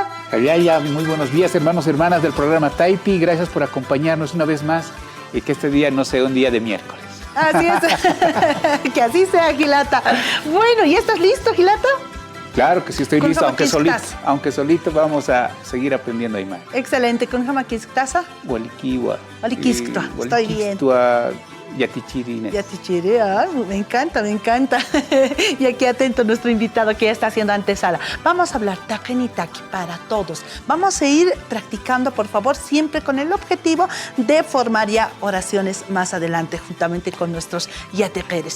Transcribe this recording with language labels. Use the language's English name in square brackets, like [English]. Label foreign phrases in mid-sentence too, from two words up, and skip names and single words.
[Aymara] Hayaya, [Spanish] muy buenos días, hermanos y hermanas del programa Taipi. Gracias por acompañarnos una vez más y que este día no sea un día de miércoles. Así es. Que así sea, Gilata. Bueno, ¿y estás listo, Gilata? Claro que sí estoy listo, aunque solito vamos a seguir aprendiendo Aymara. Excelente, con Jamaquistasa. [Aymara] Walikiwa. Walikisktua, [Spanish] estoy bien. [Aymara] Yatichiri. Yatichiri, [Spanish] me encanta, me encanta. Y aquí atento nuestro invitado que ya está haciendo antesala. Vamos a hablar Takenitaki para todos. Vamos a ir practicando, por favor, siempre con el objetivo de formar ya oraciones más adelante, juntamente con nuestros yateperes.